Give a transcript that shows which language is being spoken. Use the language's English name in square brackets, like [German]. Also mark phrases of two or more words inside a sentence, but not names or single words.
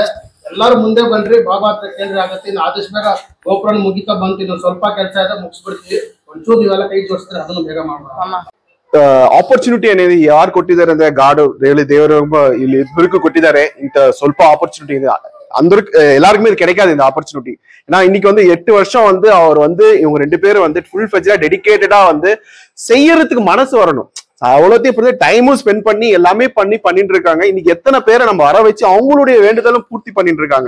[Kannada] ಎಲ್ಲಾರು ಮುಂದೆ ಬನ್ರಿ, ಬಾಬಾ ಹತ್ರ ಕೇಂದ್ರ ಆಗತ್ತೆ. ಇನ್ನು ಆದಷ್ಟು ಬೇಗ ಗೋಪುರನ ಮುಗಿತಾ ಬಂತು. ಇನ್ನು ಸ್ವಲ್ಪ ಕೆಲಸ ಇದೆ, ಮುಗಿಸ್ಬಿಡ್ತೀವಿ. ಒಂಚೂರು ಇವೆಲ್ಲ ಕೈ ಜೋಡಿಸಿದ್ರೆ ಅದನ್ನು ಬೇಗ ಮಾಡೋಣ. ಆಪರ್ಚುನಿಟಿ [Telugu] అనేది [Kannada] ಯಾರು ಕೊಟ್ಟಿದ್ದಾರೆ ಅಂದ್ರೆ ಗಾಡು ದೇವರು ಇಲ್ಲಿ ಇಬ್ಬರಿಗೂ ಕೊಟ್ಟಿದ್ದಾರೆ. ಇಂತ ಸ್ವಲ್ಪ ஆப்பர்ச்சுனிட்டி ಇದೆ. [Tamil] எல்லாருக்குமே இது கிடைக்காது இந்த ஆப்பர்ச்சுனிட்டி. ஏன்னா இன்னைக்கு வந்து 8 வருஷம் வந்து அவர் வந்து இவங்க 2 பேரும் வந்து [English] full fledged dedicated [Tamil] வந்து செய்யறதுக்கு மனசு வரணும். அவ்வளோத்தையும் [English] time spend [Tamil] பண்ணி எல்லாமே பண்ணிட்டு இருக்காங்க. இன்னைக்கு எத்தனை பேரை நம்ம வர வச்சு அவங்களுடைய வேண்டுதலும் பூர்த்தி பண்ணிட்டு இருக்காங்க.